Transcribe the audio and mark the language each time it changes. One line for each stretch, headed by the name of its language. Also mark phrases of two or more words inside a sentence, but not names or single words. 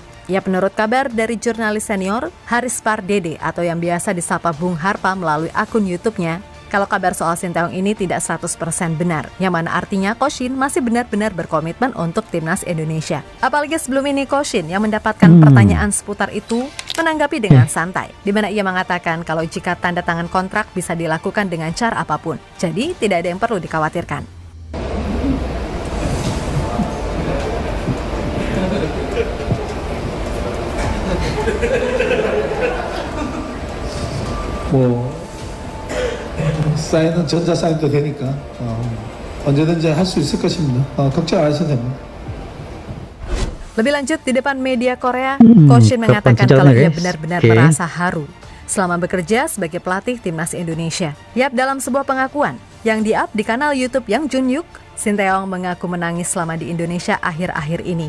Indonesian: Ya, menurut kabar dari jurnalis senior Haris Pardede atau yang biasa disapa Bung Harpa melalui akun YouTube-nya, kalau kabar soal Sinteyong ini tidak 100% benar, yang mana artinya Coach Shin masih benar-benar berkomitmen untuk timnas Indonesia. Apalagi sebelum ini Coach Shin yang mendapatkan pertanyaan seputar itu menanggapi dengan santai, di mana ia mengatakan kalau jika tanda tangan kontrak bisa dilakukan dengan cara apapun, jadi tidak ada yang perlu dikhawatirkan.
Korean: 사인은 전자 사인도 되니까 언제든지 할 수 있을 것입니다. 걱정 안 하셔도 됩니다.
Indonesian: Lebih lanjut, di depan media Korea, Coach Shin mengatakan kalau ia benar-benar merasa haru selama bekerja sebagai pelatih timnas Indonesia. Yap, dalam sebuah pengakuan yang di-up di kanal YouTube Yang Junyuk, Sinteyong mengaku menangis selama di Indonesia akhir-akhir ini.